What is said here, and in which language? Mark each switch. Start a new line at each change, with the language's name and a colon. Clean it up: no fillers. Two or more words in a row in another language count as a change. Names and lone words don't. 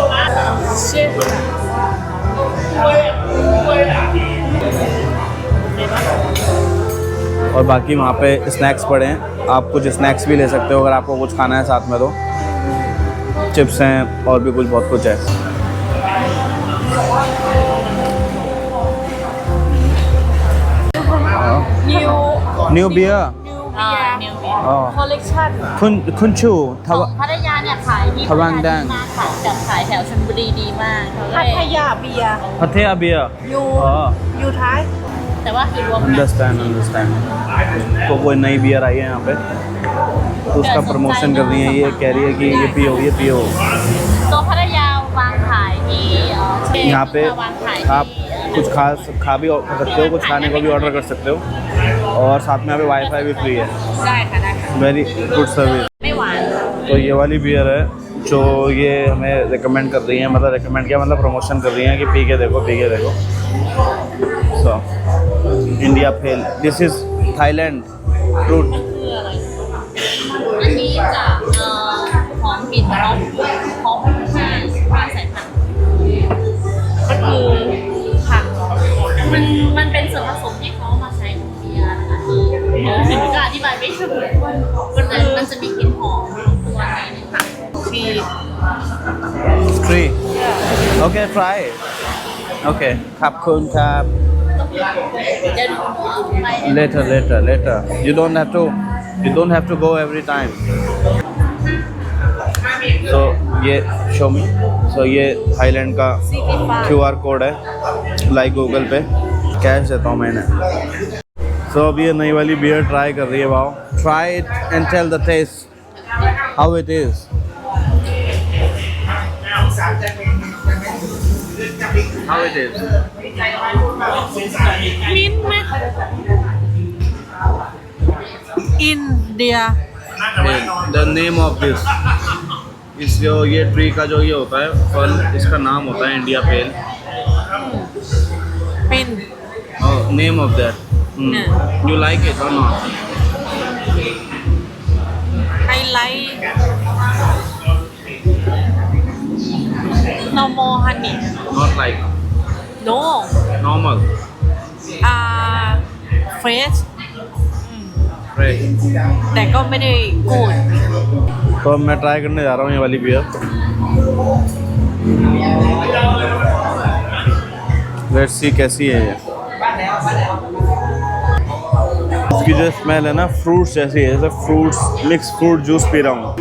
Hindi: और बाकी वहाँ पे स्नैक्स पड़े हैं, आप कुछ स्नैक्स भी ले सकते हो अगर आपको कुछ खाना है साथ में। तो चिप्स हैं और भी कुछ बहुत कुछ है।
English: new beer collection
Thai: คุณชู ของพัทยาเนี่ยขายที่ ทวังแดง มาขายแบบขายแถวชลบุรีดีมากพัทยาเบียร์ พัทยาเบียร์ อยู่ท้ายแต่ว่าคือรวมกัน
Hindi: अंडरस्टैंड तो कोई नई बियर आई है यहाँ पे, तो उसका प्रमोशन कर रही है। ये कह रही है कि ये पियो ये पियो।
Thai: ตัวพัทยาวางขายที่
Hindi: यहाँ पे
Thai: วางขาย
Hindi: आप कुछ खा भी सकते हो, कुछ खाने को भी ऑर्डर कर सकते हो। और साथ में यहाँ पे वाईफाई भी फ्री है।
Thai: ได้ค่ะได้ค่ะ
English: very good service.
Thai: ไม่หวาน
Hindi: तो ये वाली बियर है जो ये हमें रिकमेंड कर रही है, मतलब रिकमेंड किया मतलब प्रमोशन कर रही है कि पी के देखो।
English: So India pale, this is Thailand fruit.
Thai: อันนี้จะหอมกลิ่นหอมใช่ใส่ผักก็คือผักมันเป็นส่วนผสมที่เขามาใช้ในเบียร์นะคะที่ก็อธิบายไม่ถูกมันจะมีกลิ่นหอมตัวในผักที่
English: Free. Okay, try.
Thai: Okay, ขอบคุณครับ เดี๋ยวดูไป
English: later. You don't have to You don't have to go every time. So ये show me.
Hindi: So ये थाईलैंड का QR कोड है, लाइक गूगल पे। कैश देता हूँ मैंने। So अब ये नई वाली बियर ट्राई कर रही है।
English: वाओ, try it and tell the taste how it is. How it is?
Thai: Mint ไหม India
English: The name of this
Hindi: इस जो ये ट्री का जो ये होता है फल, इसका नाम होता है इंडिया पेल।
English: Mint name of that. You like it or not? I like normal honey Not like no normal. fresh Right.
Thai: แต่ก็ไม่ได้ good
Hindi: तो अब मैं ट्राई करने जा रहा हूँ ये वाली बियर।
English: let's see
Hindi: कैसी है ये। इसकी जो स्मेल है ना फ्रूट्स जैसी है, जैसे फ्रूट्स
English: mix fruit juice
Hindi: पी रहा हूँ।